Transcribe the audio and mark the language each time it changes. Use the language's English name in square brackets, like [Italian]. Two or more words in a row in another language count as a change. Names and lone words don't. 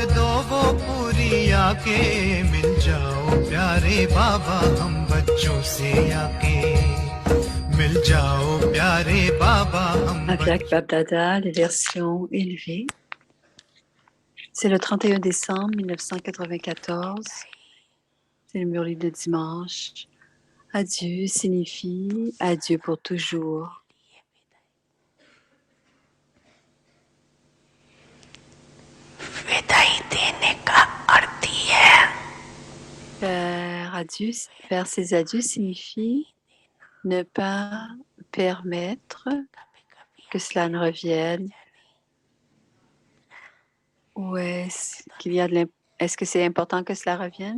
[Hindi] दो वो पूरी आके मिल जाओ प्यारे बाबा हम बच्चों से आके मिल जाओ प्यारे बाबा हम [French] Avyak Bapdada, les versions élevées. C'est le 31 décembre 1994. C'est le murli de dimanche. Adieu signifie adieu pour toujours. [Hindi] विदाई देने का अर्थ ही है [French] Faire ses adieux signifie ne pas permettre que cela ne revienne. Ou est-ce qu'il y a est-ce que c'est important que cela revienne?